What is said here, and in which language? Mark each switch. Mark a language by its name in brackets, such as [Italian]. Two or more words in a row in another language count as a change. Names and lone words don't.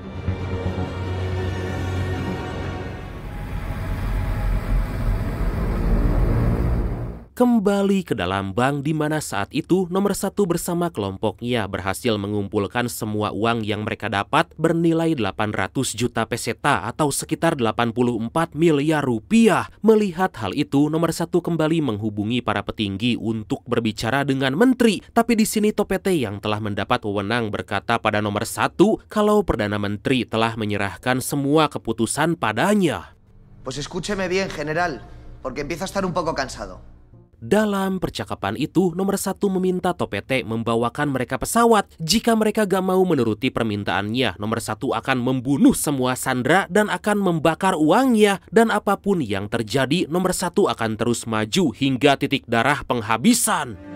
[Indonesian] Kembali ke dalam bank di mana saat itu nomor 1 bersama kelompoknya berhasil mengumpulkan semua uang yang mereka dapat bernilai 800 juta peseta atau sekitar 84 miliar rupiah. Melihat hal itu, nomor 1 kembali menghubungi para petinggi untuk berbicara dengan menteri. Tapi di sini Topete yang telah mendapat wewenang berkata pada nomor 1 kalau Perdana Menteri telah menyerahkan semua keputusan padanya. [Spanish] Pues escúcheme bien, general, porque empiezo a estar un poco cansado. [Indonesian] Dalam percakapan itu, nomor 1 meminta Topete membawakan mereka pesawat. Jika mereka gak mau menuruti permintaannya, nomor 1 akan membunuh semua sandera dan akan membakar uangnya. Dan apapun yang terjadi, nomor 1 akan terus maju hingga titik darah penghabisan.